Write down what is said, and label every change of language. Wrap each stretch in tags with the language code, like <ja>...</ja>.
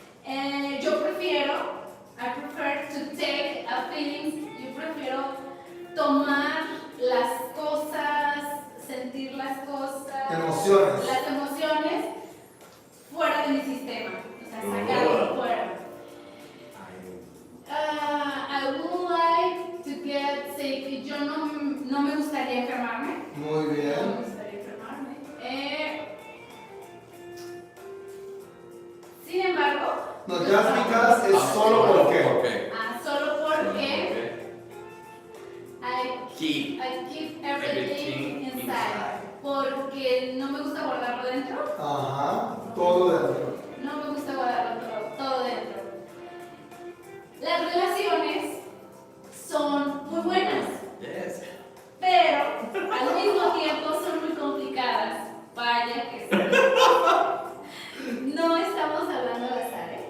<en>I prefer to take a feelings.</en> <es>Yo prefiero tomar las cosas, sentir las cosas, Emociones. las emociones fuera de mi sistema, o sea, sacarlo fuera.</es> <en>I would like to get sick.</en> <es>Yo no me gustaría enfermarme. Muy No me bien. gustaría enfermarme. Sin embargo,</es> <en>No, just because</en> <es>es solo porque. solo porque I</es> <en>Keep keep everything inside.</en> <es>Porque no me gusta guardarlo dentro. Ajá. Todo dentro. No me gusta guardarlo todo dentro. Las relaciones son muy buenas,</es> <en>Yes.</en> <es>pero al mismo tiempo son muy complicadas. Vaya que sí. No estamos hablando al azar, ¿eh?</es>